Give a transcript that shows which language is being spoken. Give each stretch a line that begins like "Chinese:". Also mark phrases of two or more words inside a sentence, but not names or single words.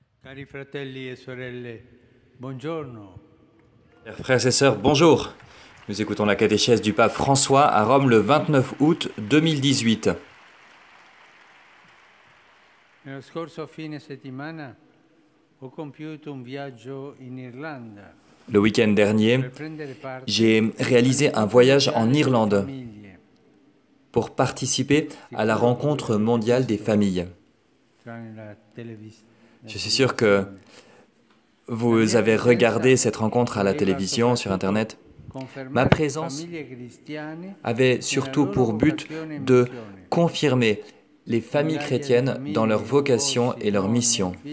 Italian: Cari fratelli e sorelle, buongiorno.
French: Chers frères et sœurs, bonjour. Nous écoutons la catéchèse du pape François à Rome le 29 août 2018.
Italian: Nello scorso fine settimana ho compiuto un viaggio in Irlanda
French: Le week-end dernier,
Italian: per prendere parte
French: j'ai réalisé un voyage en
Italian: alle
French: Irlande
Italian: famiglie,
French: pour participer à la rencontre mondiale des familles.
Italian: tranne la
French: Je suis sûr que vous avez regardé cette rencontre à la télévision, sur Internet. Ma présence avait surtout pour but de confirmer les familles chrétiennes dans leur vocation et leur mission.